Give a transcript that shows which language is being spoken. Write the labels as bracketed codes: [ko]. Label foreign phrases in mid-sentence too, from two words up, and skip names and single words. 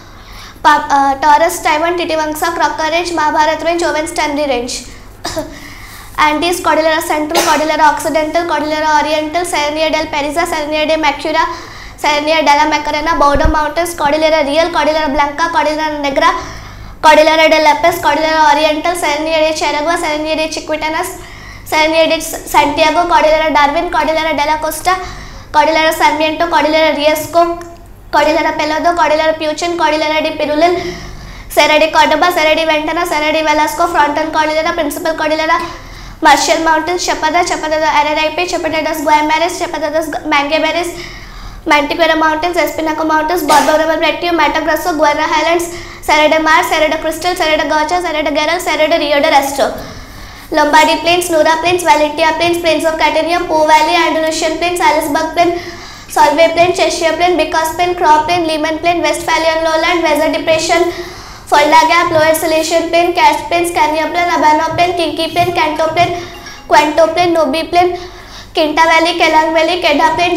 [en] Taurus, Taiwan, Titivangsa, Crocker Range, Mahabharat Range, Owen Stanley Range, Andes, Cordillera Central, Cordillera Occidental, Cordillera Oriental, Serenia del Periza, Serenia de Macura, Serenia de la Macarena, Bordo Mountains, Cordillera Real, Cordillera Blanca, Cordillera Negra, Cordillera de Lepes, Cordillera Oriental, Serenia de Cheragua, Serenia de Chiquitanas, Serenia de Santiago, Cordillera Darwin, Cordillera de la Costa, Cordillera Sarmiento, Cordillera Riesco, Cordillera Pelodo, Cordillera Puchin, Cordillera de Pirulil, Serra de Cordoba, Serra de Ventana, Serra de Velasco, Fronton Cordillera, Principal Cordillera, Marshall Mountains, Chapada, Chapada de Araripe, Chapada dos Guaymares, Chapada dos Mangaberes, Mantiquera Mountains, Espinaco Mountains, Borbo River Plateau, Mato Grosso, Guerra Highlands, Serra de Mar, Serra de Crystal, Serra de Gocha, Serra de Geral, Serra de Rio de Resto, Lombardy Plains, Nura Plains, Valentia Plains, Plains of Catania, Po Valley, Andalusian Plains, Salisbury Plain, Solvay Plain, Cheshire Plain, Bicaz Plain, Craw Plain, Lehman Plain, Westphalian Lowland, Weather Depression, Fulda Gap, Lower Silesian Plain, Cache Plain, Scania Plain, Abano Plain, Kinki Plain, Kanto Plain, Quanto Plain, Nobi Plain, Kinta Valley, Kelang Valley, Kedah Plain,